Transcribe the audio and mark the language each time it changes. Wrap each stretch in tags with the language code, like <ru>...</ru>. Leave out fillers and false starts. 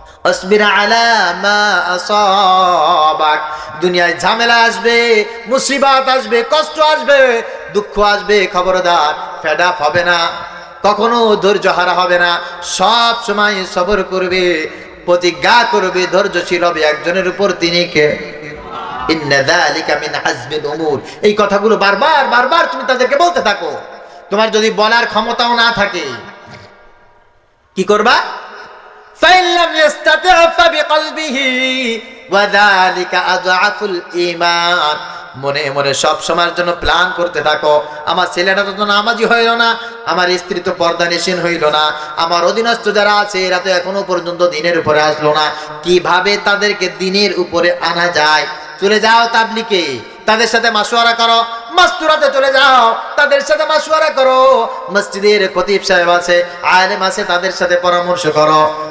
<ar>আসবির আলা মা আসাবাক,</ar> <bn>দুনিয়ায় ঝামেলা আসবে, মুসিবত আসবে, কষ্ট আসবে, দুঃখ আসবে, খবরদার ফেড আপ হবে না, কখনো ধৈর্য হারা হবে না, সব সময় সবর করবে, প্রতিজ্ঞা করবে, ধৈর্যশীল হবে একজনের উপর, তিনি কে?</bn> <ar>ইন্না যালিকা মিন আজমিল উমুর।</ar> <bn>এই কথাগুলো বারবার তুমি তাদেরকে বলতে থাকো। তোমার যদি বলার ক্ষমতাও না থাকে, কি করবা?</bn> <ar>فإن لم يستطع فبقلبه وذلك أضعف الإيمان।</ar> <bn>মনে মনে সব সময়ের জন্য প্ল্যান করতে থাকো, আমার ছেলেটা তো নামাজি হইল না, আমার স্ত্রী তো পর্দানিসীন হইল না, আমার অধীনস্থ যারা আছে এরা তো এখনো পর্যন্ত দিনের উপরে আসলো না, কিভাবে তাদেরকে দিনের উপরে আনা যায়? চলে যাও তাবলিগে, তাদের সাথে মাশওয়ারা করো, মাস্তুরাতে চলে যাও, তাদের সাথে মাশওয়ারা করো, মসজিদের খতিব সাহেব আছে, আলেম আছে, তাদের সাথে পরামর্শ করো।</bn>